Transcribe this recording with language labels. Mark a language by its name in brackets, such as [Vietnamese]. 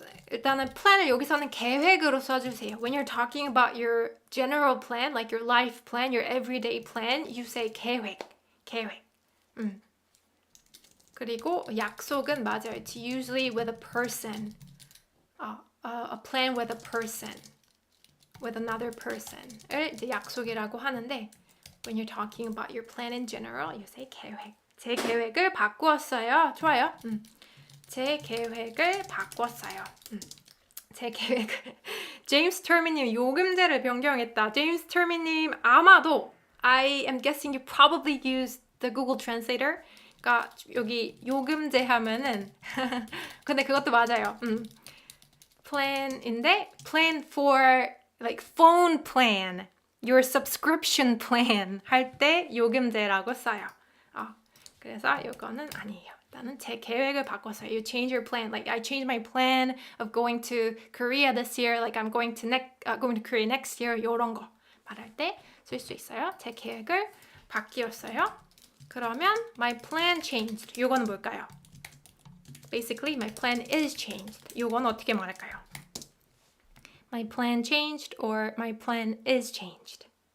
[Korean] 일단은 plan을 여기서는 계획으로 써주세요. [English] When you're talking about your general plan, like your life plan, your everyday plan, you say 계획. [Korean] 그리고 약속은 맞아요. [English] It's usually with a person. A plan with a person. With another person을 [Korean] 이제 약속이라고 하는데 [English] when you're talking about your plan in general, you say 계획. [Korean] 제 계획을 바꾸었어요. 좋아요. 제 계획을 바꿨어요. 제 계획을. 제임스 터미님 요금제를 변경했다. [English] 제임스 터미님 아마도 I am guessing you probably used the Google Translator. [Korean] 그러니까 여기 요금제 하면은 근데 그것도 맞아요. [English] plan인데 plan for like phone plan, your subscription plan [Korean] 할 때 요금제라고 써요. 그래서 이거는 아니에요. 일단은 제 계획을 바꿨어요. [English] You change your plan. Like I changed my plan of going to Korea this year. Like I'm going to Korea next year. [Korean] 이런 거 말할 때 쓸 수 있어요. 제 계획을 바뀌었어요. [English] 그러면 my plan changed. [Korean] 이거는 뭘까요? [English] Basically, my plan is changed. [Korean] 이건 어떻게 말할까요? [English] My plan changed or my plan is changed.